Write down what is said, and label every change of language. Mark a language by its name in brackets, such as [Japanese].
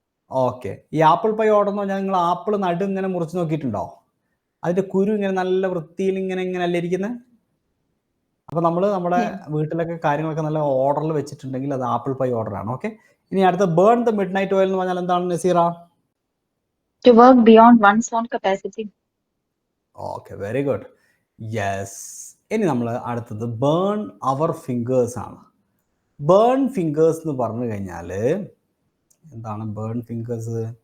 [Malayalam] Okay, ഈ apple pie order എന്ന് പറഞ്ഞാൽ നിങ്ങൾ ആപ്പിൾ നടു ഇങ്ങനെ മുറിച്ച് നോക്കിയിട്ടുണ്ടോ? അതിന്റെ കുരു ഇങ്ങനെ നല്ല വൃത്തിയിൽ ഇങ്ങനെ അല്ല ഇരിക്കുന്നത്. അപ്പൊ നമ്മൾ നമ്മുടെ വീട്ടിലൊക്കെ കാര്യങ്ങളൊക്കെ നല്ല ഓർഡറിൽ വെച്ചിട്ടുണ്ടെങ്കിൽ അത് ആപ്പിൾ പൈ ഓർഡർ ആണ്. ഓക്കെ, ഇനി അടുത്ത burn the mid night oil എന്ന് പറഞ്ഞാൽ എന്താണ് Naseera? [English] To work beyond one's own capacity. Okay, very good. Yes. [Malayalam] ഇനി നമ്മൾ അടുത്തത് ബേൺ അവർ ഫിംഗേഴ്സ് ആണ്. ബേൺ ഫിംഗേഴ്സ് എന്ന് പറഞ്ഞു കഴിഞ്ഞാൽ എന്താണ് ബേൺ ഫിംഗേഴ്സ്?